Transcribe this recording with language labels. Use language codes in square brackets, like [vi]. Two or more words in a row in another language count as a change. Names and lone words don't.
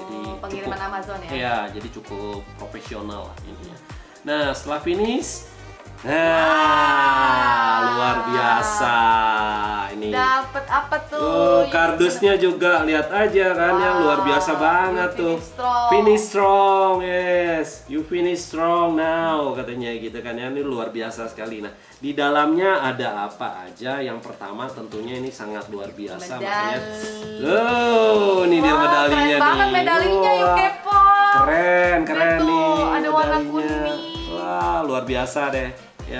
[id] Jadi pengiriman Amazon ya? Iya, jadi cukup profesional lah ininya. Nah, setelah finish, luar biasa ini. Dapat apa tuh? Kardusnya juga lihat aja kan ya, luar biasa banget you tuh. [en] finish strong. Finish strong, yes. You finish strong now [id] katanya gitu kan ya. Ini luar biasa sekali. Nah, di dalamnya ada apa aja? Yang pertama tentunya ini sangat luar biasa, makanya ini dia medalinya keren banget nih. medalinya yuk kepo. Keren Betul, nih. ada warna medalinya. kuning. Wah, luar biasa deh. Ya.